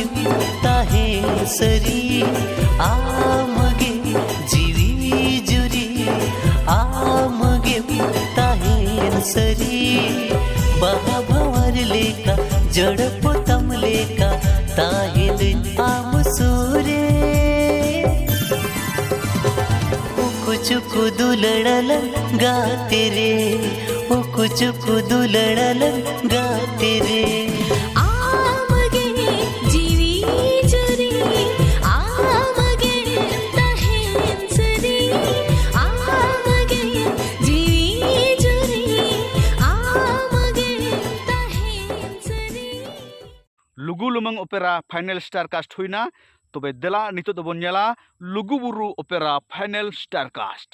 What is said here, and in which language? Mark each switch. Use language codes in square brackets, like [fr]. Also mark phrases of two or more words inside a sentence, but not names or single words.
[sat] ताहे सरी आमगे जीवी जुरी आमगे ताहे सरी बाबावर लेका जड़पोतम लेका ताहिल आम सूरे कुचुकु दुलड़ल गाते रे कुचुकु दुलड़ल गाते रे आमगे जीवी जुरी आमगे ताहे सरी आमगे जीवी जुरी आमगे ताहे सरी लुगु लुमंग [en] opera final starcast [sat] हुईना तबे देला नितो दो बोन नेला लुगु बुरु [en] opera final starcast